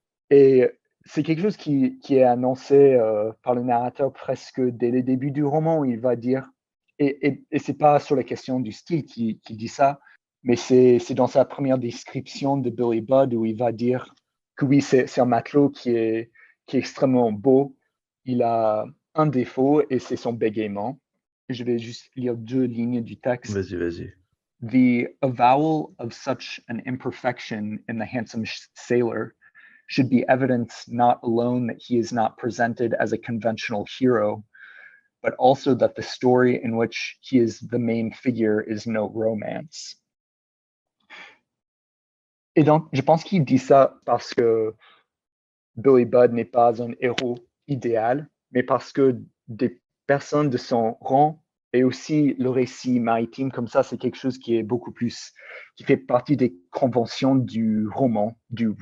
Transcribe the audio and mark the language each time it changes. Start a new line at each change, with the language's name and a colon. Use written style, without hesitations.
French: Et c'est quelque chose qui est annoncé par le narrateur presque dès le début du roman, où il va dire, et c'est pas sur la question du style qu'il dit ça, mais c'est dans sa première description de Billy Budd où il va dire que oui, c'est un matelot qui est extrêmement beau. Il a un défaut et c'est son bégaiement. Je vais juste lire 2 lignes du texte. vas-y, vas-y.
English: The avowal of such an imperfection in the handsome sailor should be evidence not alone that he is not presented as a conventional hero, but also that the story in which he is the main figure is no romance.
French: Et donc, je pense qu'il dit ça parce que Billy Budd n'est pas un héros idéal, mais parce que des personnes de son rang et aussi le récit maritime comme ça, c'est quelque chose qui est beaucoup plus, qui fait partie des conventions du roman, du